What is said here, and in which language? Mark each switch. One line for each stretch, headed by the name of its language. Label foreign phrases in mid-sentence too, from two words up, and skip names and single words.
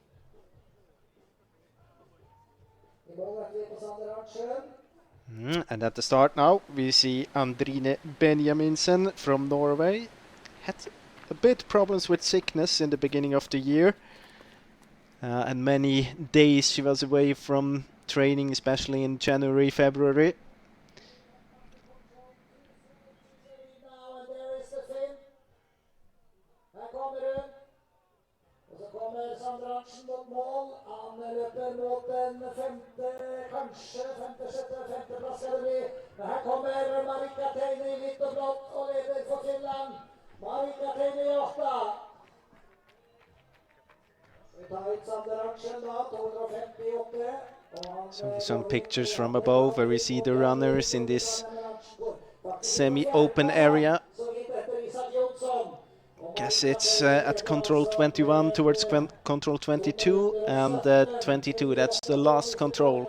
English: And at the start now, we see Andrine Benjaminsen from Norway. Had a bit problems with sickness in the beginning of the year. And many days she was away from training, especially in January, February.
Norwegian: Mot mål. Han løper mot den femte, kanskje femteplass skal det bli. Men her kommer Katherine i hvitt og blått og leder for Finland. Katherine i 8. Vi tar ut Sanderacsen da, 258.
English: Some pictures from above where we see the runners in this semi-open area. Guess it's at control 21 towards control 22, and 22, that's the last control.